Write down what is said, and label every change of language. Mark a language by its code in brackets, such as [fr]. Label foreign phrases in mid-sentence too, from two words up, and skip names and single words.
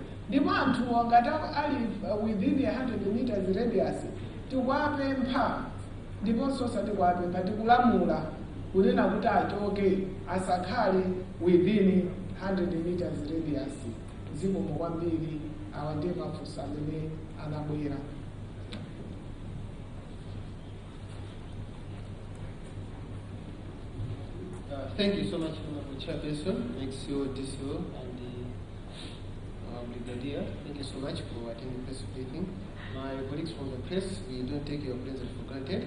[ny] ndipo anthuwo ngati ali [en] within 100 meters radius [ny] tikuwapempha ndiponso osati kuwapempha tikulamula kunena kuti achoke asakhale [en] within 100 meters radius. [ny] Zikomo kwambiri, awa ndiye mafunso amene anabwera. [en] Thank you so much, Honorable Chairperson, XCO, DCO, and the Brigadier. Thank you so much for attending press briefing. My colleagues from the press, we don't take your presence for granted.